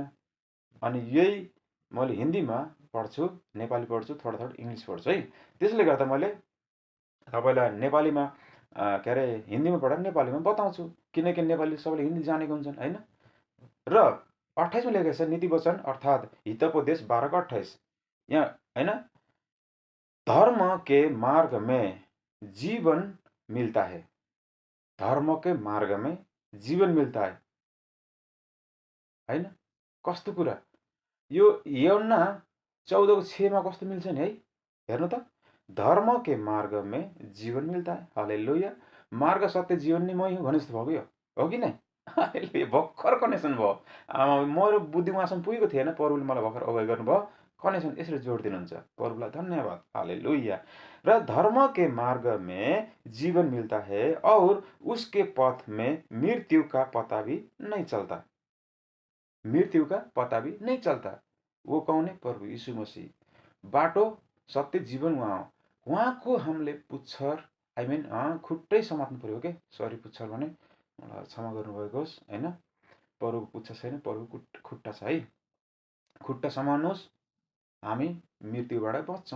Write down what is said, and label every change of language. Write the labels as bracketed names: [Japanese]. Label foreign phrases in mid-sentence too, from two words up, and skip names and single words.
[Nepali] अनि यही मैले हिन्दीमा पढ्छु, नेपाली पढ्छु, थोडा थोडा इङ्ग्लिस पढ्छु है। त्यसले गर्दा मैले तपाईँलाई नेपालीमा के अरे हिन्दीमा पढाएर नेपालीमा बताउँछु, किनकि नेपाली सबैले हिन्दी जानेको हुन्छन् होइन। र 28मा लेखेको छ नीति वचन अर्थात् हितोपदेश 12:28 यहाँ होइन, [Hindi] धर्म के मार्ग में जीवन मिलता है, धर्म के मार्ग में जीवन मिलता है हैन? [Nepali] कस्तो कुरा यो यूहन्ना 14:6 मा कस्तो मिल्छ नि है, हेर्नु त, [Hindi] धर्म के मार्ग में जीवन मिलता है, हालेलुया। [Nepali] मार्ग सत्य जीवन नै मै हुँ भने जस्तो भएको यो हो कि नै? हालेलुया, भर्खर कनेक्सन भयो। मेरो बुद्धि उहाँसम्म पुगेको थिएन, प्रभुले मलाई भर्खर अगुवाई गर्नुभयो। कनेक्सन यसरी जोड दिनुहुन्छ, प्रभुलाई धन्यवाद, हालेलुया। [Hindi] र धर्म के मार्ग में जीवन मिलता है और उसके पथ में मृत्यु का पता भी नहीं चलता। मृत्यु का पता भी नहीं चलता। वो कौन है? [Nepali] प्रभु यीशु मसीह। बाटो सत्य जीवन उहाँ हो। उहाँको हामीले पुच्छर खुट्टै समात्नु पर्यो के, सरी पुच्छर भने मलाई क्षमा गर्नुभएको होस् हैन। प्रभुको पुच्छर छैन, प्रभुको खुट्टा छ है। खुट्टा समाउनुहोस्, हामी मृत्युबाट बच्छौँ।